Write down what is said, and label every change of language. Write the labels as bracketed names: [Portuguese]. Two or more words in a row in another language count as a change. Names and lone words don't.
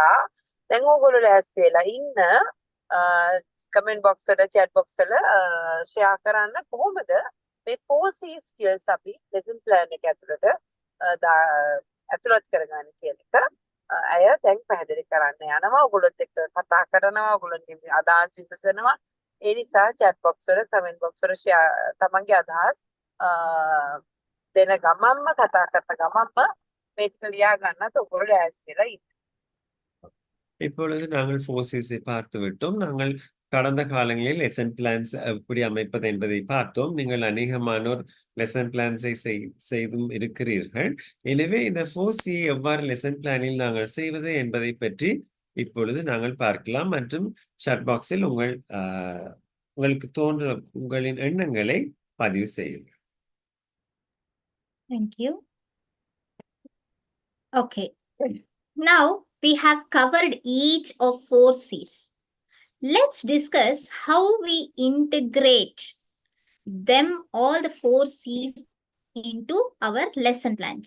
[Sinhala] දැන් ඕගොල්ලෝ ලෑස්ති වෙලා ඉන්න [English] comment box [Sinhala] වල [English] chat box [Sinhala] වල share කරන්න කොහොමද මේ [English] 4C skills [Sinhala] අපි [English] lesson plan [Sinhala] එක ඇතුළට ඇතුළත් කරගන්න කියන එක අය දැන් පැහැදිලි කරන්න යනවා. ඔයගොල්ලොත් එක්ක කතා කරනවා, ඔයගොල්ලන්ගේ අදහස් විමසනවා. ඒ නිසා [English] chat box [Sinhala] වල [English] comment box [Sinhala] වල තමන්ගේ අදහස් දෙන ගමන්ම කතා කරන ගමන්ම මේක ලියා ගන්නත් ඔයගොල්ලෝ ලෑස්ති වෙලා ඉන්න. [Tamil] இப்பொழுது நாங்கள் 4 C's பார்த்து விட்டோம். நாங்கள் கடந்த காலங்களில் [English] lesson plans [Tamil] எப்படி அமைப்பது என்பதை பார்த்தோம். நீங்கள் அநேகமானோர் [English] lesson plans [Tamil] செய்தும் இருக்கிறீர்கள். எனவே இந்த 4C எவ்வாறு [English] lesson plan [Tamil] நாங்கள் செய்வது என்பதை பற்றி இப்பொழுது நாங்கள் பார்க்கலாம். மற்றும் [English] chat box [Tamil] உங்களுக்கு தோன்ற உங்களின் எண்ணங்களை பதிவு செய்யுங்கள். [English] Thank you. Okay. Now we have covered each of 4 C's. Let's discuss how we integrate them, all the 4 C's, into our lesson plans.